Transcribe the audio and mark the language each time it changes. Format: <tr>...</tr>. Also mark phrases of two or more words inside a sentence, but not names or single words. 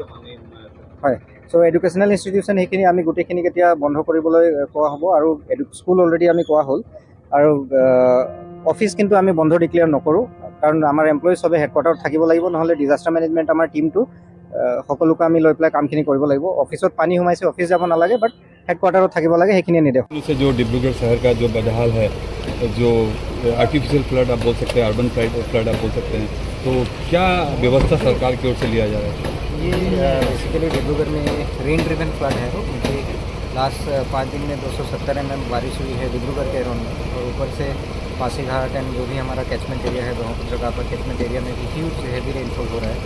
<as>হয়, চ'</as> <en>educational institution</en> <as>সেইখিনি আমি গোটেইখিনিক এতিয়া বন্ধ কৰিবলৈ কোৱা হ'ব। আৰু স্কুল অলৰেডি আমি কোৱা হ'ল। আৰু অফিচ কিন্তু আমি বন্ধ ডিক্লেয়াৰ নকৰোঁ, কাৰণ আমাৰ এমপ্লয়ী চবে হেডকোৱাৰ্টাৰত থাকিব লাগিব, নহ'লে</as> <en>disaster management</en> <as>আমাৰ টিমটো সকলোকে আমি লৈ পেলাই কামখিনি কৰিব লাগিব। অফিচত পানী সোমাইছে, অফিচ যাব নালাগে, বাট হেডকোৱাৰ্টাৰত থাকিব লাগে, সেইখিনিয়ে নিৰ্দেশ।</as> <hi>जो डिब्रूगढ़ शहर का जो बदहाल है, जो</hi> <en>artificial flood</en> <hi>आप बोल सकते हैं,</hi> <en>urban flood</en> <hi>आप बोल सकते हैं, तो क्या व्यवस्था सरकार की ओर से लिया जा रहा है? ये बेसिकली डिब्रूगढ़ में</hi> <en>rain driven flood</en> <hi>है, क्योंकि लास्ट 5 दिन में 270 mm बारिश हुई है डिब्रूगढ़ के एरोन में, और ऊपर से पासीघाट एंड जो भी हमारा</hi> <en>catchment area</en> <hi>है, ब्रह्मपुत्र का</hi> <en>catchment area</en> <hi>में भी</hi> <en>huge heavy rainfall</en> <hi>हो रहा है।</hi>